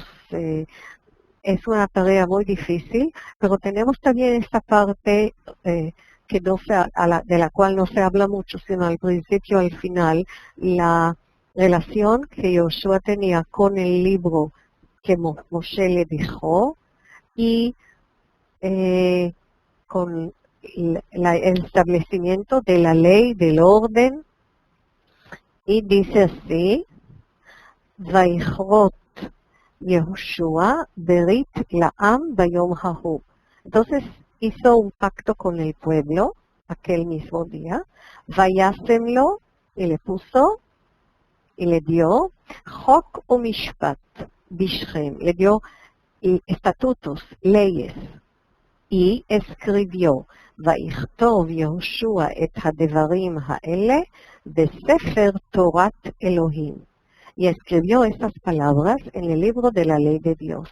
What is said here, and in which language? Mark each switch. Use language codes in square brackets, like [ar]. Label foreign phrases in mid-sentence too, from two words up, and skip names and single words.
[es] Es una tarea muy difícil, pero tenemos también esta parte que no de la cual no se habla mucho, sino al principio, al final, la relación que Yoshua tenía con el libro que Moshe le dejó y con el establecimiento de la ley, del orden, y dice así, [he] ויכרת יהושע ברית לעם ביום ההוא. [es] Entonces hizo un pacto con el pueblo aquel mismo día, vayasemlo, y le puso y le dio [he] חק ומשפט בשכם, [es] le dio estatutos, leyes, y escribió [he] ויכתב יהושע את הדברים האלה בספר תורת אלהים, [es] y escribió estas palabras en el libro de la ley de Dios.